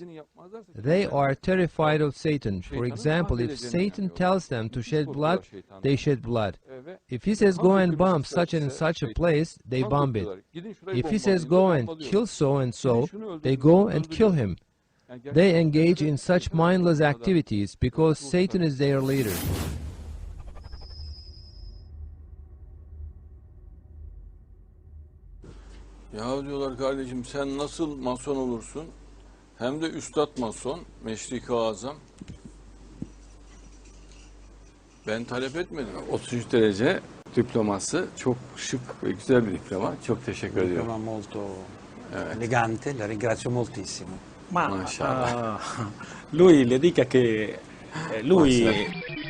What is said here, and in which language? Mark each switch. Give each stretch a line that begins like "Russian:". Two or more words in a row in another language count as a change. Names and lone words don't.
English: They are terrified of Satan. For example, if Satan tells them to shed blood, they shed blood. If he says go and bomb such and such a place, they bomb it. If he says go and kill so and so, they go and kill him. They engage in such mindless activities because Satan is their leader.
Turkish: Ya diyorlar kardeşim sen nasıl mason olursun? Hem de üstad mason, Meşrik-i Azam. Ben talep etmedim. 33 derece diploması çok şık ve güzel bir diploma. Çok teşekkür ediyorum.
Italian: Diploma molto elegante, la ringrazio moltissimo. Ma lui le dica che lui